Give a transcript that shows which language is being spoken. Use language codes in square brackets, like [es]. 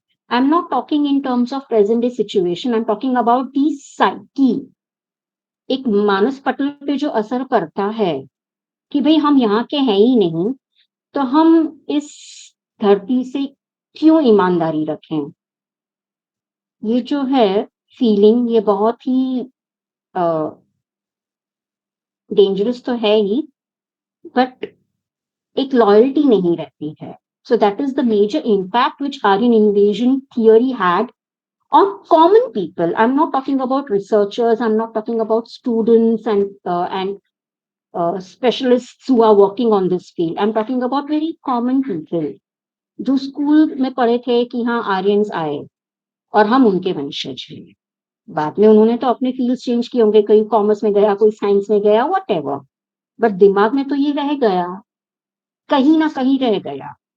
[en] I'm not talking in terms of present day situation. I'm talking about the psyche. [hi] एक मानस पटल पे जो असर पड़ता है कि भाई हम यहाँ के हैं ही नहीं, तो हम इस धरती से क्यों ईमानदारी रखें? ये जो है फीलिंग, ये बहुत ही डेंजरस तो है ही, बट एक लॉयल्टी नहीं रहती है। [en] So that is the major impact which Aryan invasion theory had on common people. I'm not talking about researchers. I'm not talking about students and specialists who are working on this field. I'm talking about very common people [hi] जो school में पढ़े थे कि हाँ Aryans आए और हम उनके वंशज हैं। बाद में उन्होंने तो अपने फील्ड चेंज किए होंगे, कोई कॉमर्स में गया, कोई साइंस में गया, वट एवर, बट दिमाग में तो ये रह गया, कहीं ना कहीं रह गया।